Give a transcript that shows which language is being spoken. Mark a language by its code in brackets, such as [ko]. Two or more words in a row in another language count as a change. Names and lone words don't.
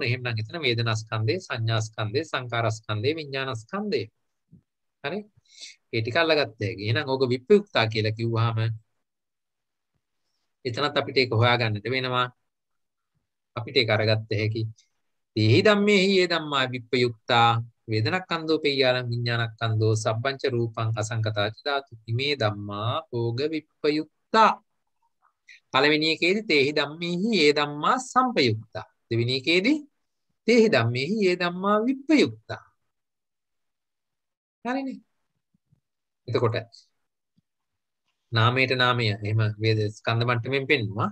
[si] එහෙමනම් එතන වේදනාස්කන්ධය, සංඥාස්කන්ධය, සංකාරස්කන්ධය, විඥානස්කන්ධය. හරි? ඒ ටික අල්ලගත්ත හැකි. එහෙනම් ඕක විප්‍රයුක්තා කියලා කිව්වහම එතනත් අපිට ඒක හොයාගන්නට වෙනවා. අපිට ඒක අරගත්ත හැකි. [pi] තේහි ධම්මේහි ඒ ධම්මා විප්‍රයුක්තා වේදනක්ඛන්தோ පෙය්‍යාලම් විඥානක්ඛන්தோ සබ්බංච රූපං අසංකතාච ධාතු ඉමේ ධම්මා ඕග විප්‍රයුක්තා. [si] පළවෙනි එකේදී [pi] තේහි ධම්මේහි ඒ ධම්මා සංපයුක්තා. [si] දෙවෙනි එකේදී [pi] තේහි ධම්මේහි ඒ ධම්මා විප්‍රයුක්තා. [si] හරිනේ. එතකොට නාමයට නාමය එහෙම වේද ස්කන්ධ මට්ටමින් පෙන්නවා.